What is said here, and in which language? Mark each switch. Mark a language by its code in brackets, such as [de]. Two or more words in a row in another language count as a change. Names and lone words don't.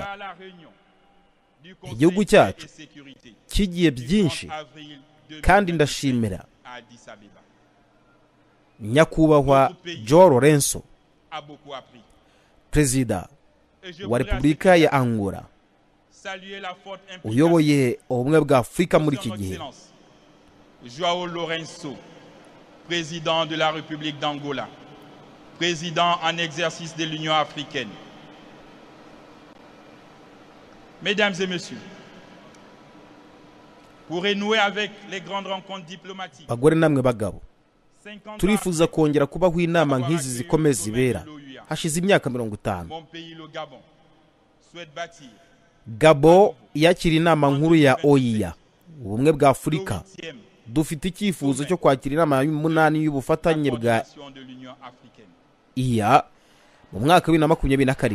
[rw] Igihugu cyacu kigiye byinshi kandi ndashimira nyakubahwa João Lourenço, perezida wa Repubulika ya Angola, uyoboye ubumwe bwa Afurika muri iki gihe. [fr] João Lourenço, président de la République d'Angola, président en exercice de l'Union africaine. Mesdames et messieurs, pour renouer avec les grandes rencontres diplomatiques, [rw] bagore namwe bagabo, turifuza kongera kubaho inama nk'izi zikomeye zibera hashize imyaka 50. Gabo yakira inama nkuru ya OIA, ubumwe bwa Afurika. Dufite icyifuzo cyo kwakira inama y'umunani y'ubufatanye bwa IA mu mwaka wa 2027.